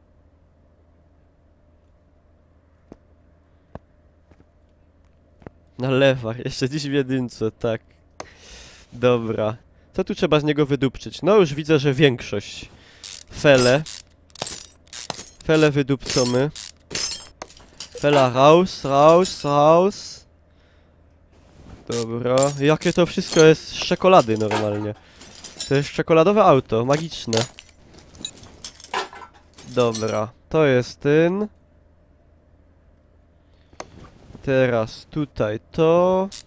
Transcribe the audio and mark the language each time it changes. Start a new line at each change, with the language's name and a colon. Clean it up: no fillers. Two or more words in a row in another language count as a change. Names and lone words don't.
Polish: Na lewach, jeszcze dziś w jedynce, tak. Dobra. Co tu trzeba z niego wydupczyć? No już widzę, że większość. Fele. Fele wydupcamy.
German: Fela raus, raus, raus.
Polish: Dobra. Jakie to wszystko jest z czekolady normalnie. To jest czekoladowe auto, magiczne. Dobra, to jest ten. Teraz tutaj to.